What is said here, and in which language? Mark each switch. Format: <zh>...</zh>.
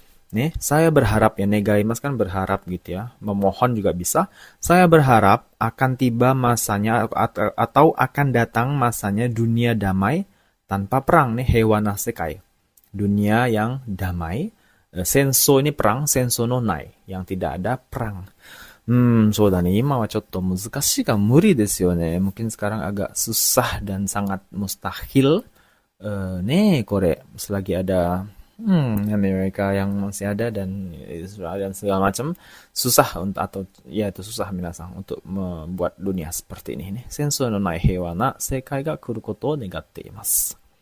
<id>Nih, saya berharap ya, negaimasu kan berharap gitu ya. Memohon juga bisa. Saya berharap akan tiba masanya atau akan datang masanya dunia damai tanpa perang nih, heiwa na sekai. Dunia yang damai. Sensou ini perang, sensou no nai yang tidak ada perang.</id> <ja>そうだね。今はちょっと難しいか無理ですよね。</ja> <id>Mungkin sekarang agak susah dan sangat mustahil. Nih, kore selagi ada Amerika yang masih ada dan Israel dan segala macam, susah atau ya itu susah minasang untuk membuat dunia seperti ini nih.</id> <ja>Sensou no nai heiwa na sekai ga kuru koto o negatte imasu.</ja>